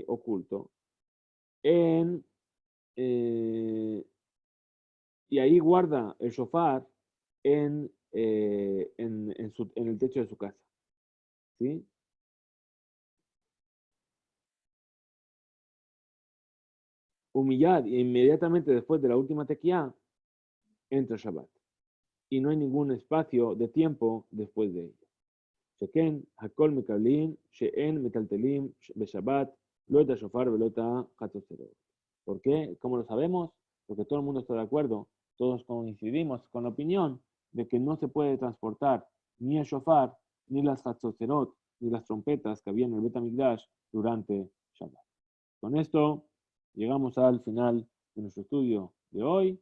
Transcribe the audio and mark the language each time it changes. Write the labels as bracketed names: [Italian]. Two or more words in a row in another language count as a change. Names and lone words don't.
[Spanish] oculto, en, y ahí guarda el shofar en el techo de su casa. ¿Sí? Humillad, e inmediatamente después de la última tequía, entra Shabbat. Y no hay ningún espacio de tiempo después de ello. [Hebrew] שכן הכל מקבלין שאין מטלטלין בשבת לא את שופר ולא את החצוצרות. [Spanish] ¿Por qué? ¿Cómo lo sabemos? Porque todo el mundo está de acuerdo, todos coincidimos con la opinión de que no se puede transportar ni el shofar, ni las Hatzoserot, ni las trompetas que había en el Bet HaMikdash durante Shabbat. Con esto llegamos al final de nuestro estudio de hoy.